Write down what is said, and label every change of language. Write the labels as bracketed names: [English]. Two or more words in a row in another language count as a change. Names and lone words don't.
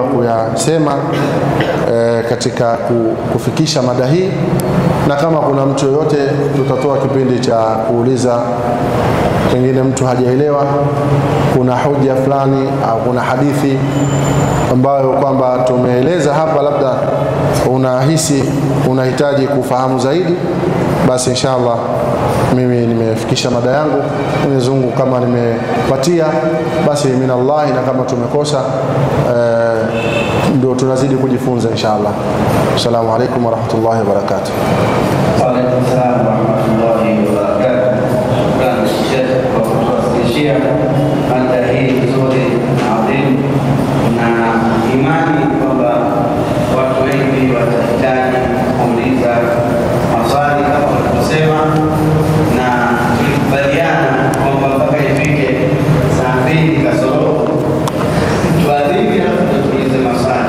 [Swahili] kuyasema katika kufikisha mada hii, na kama kuna mtu yoyote tutatoa kipindi cha kuuliza, pengine mtu hajaelewa, kuna hoja fulani au kuna hadithi ambayo kwamba tumeeleza hapa labda unahisi unahitaji kufahamu zaidi, basi inshallah mimi nimefikisha mada yangu. Mwenyezi Mungu kama nimepatia basi minallah, na kama tumekosa ndio tunazidi kujifunza inshallah. [Arabic] السلام عليكم ورحمة الله وبركاته. وعليكم السلام ورحمة الله وبركاته. [Swahili] Bwana Sheikh kwa kutufikishia mada hii nzuri na adhimu, na imani kwamba watu wengi watahitaji kuuliza maswali kama walivyosema, na tulikubaliana kwamba mpaka ifike saa 2 kasoro tuadhibi na tuulize maswali.